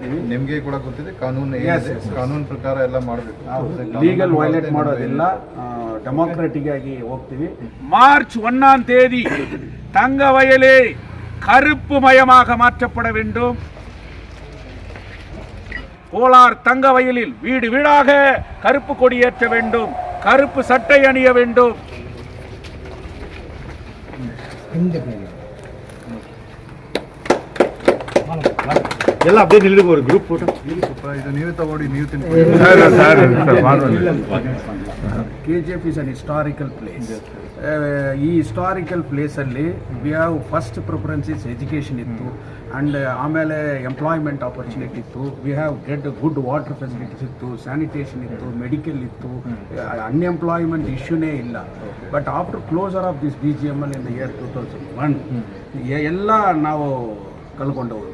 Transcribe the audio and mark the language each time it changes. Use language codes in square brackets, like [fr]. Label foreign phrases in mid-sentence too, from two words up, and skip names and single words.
[kn] ಇದ್ದೀವಿ. ನಿಮಗೆ ಕೂಡ ಗೊತ್ತಿದೆ ಕಾನೂನು ಕಾನೂನು ಪ್ರಕಾರ ಎಲ್ಲ ಮಾಡಬೇಕು, [en] legal violate [kn] ಮಾಡೋದಿಲ್ಲ, ಡೆಮೋಕ್ರೆಟಿಕ್ ಆಗಿ ಹೋಗ್ತೀವಿ. [ta] மார்ச் 1ஆம் தேதி தங்க வயலே கருப்பு மயமாக மாற்றப்பட வேண்டும். கோலார் தங்க வயலில் வீடு வீடாக கருப்பு கொடி ஏற்ற வேண்டும், கருப்பு சட்டை அணிய வேண்டும். [kn] ಎಲ್ಲ ಅಪ್ಡೇಟ್ ಇಲ್ಲಿ ஒரு [en] group photo [kn] ಇದು ನೀವು ತಗೊಳ್ಳಿ, ನೀವು [en] KGF is an historical place. ಈ historical placealli we have first preferences education ಇತ್ತು, ಆ್ಯಂಡ್ ಆಮೇಲೆ employment opportunity ಇತ್ತು. we have get good water facilities ಇತ್ತು, ಸ್ಯಾನಿಟೇಷನ್ ಇತ್ತು, ಮೆಡಿಕಲ್ ಇತ್ತು, unemployment issuene ಇಲ್ಲ. but after closure of this BGML in the year 2001 [kn] ಎಲ್ಲ ನಾವು ಕಳ್ಕೊಂಡು ಹೋದ್ವಿ.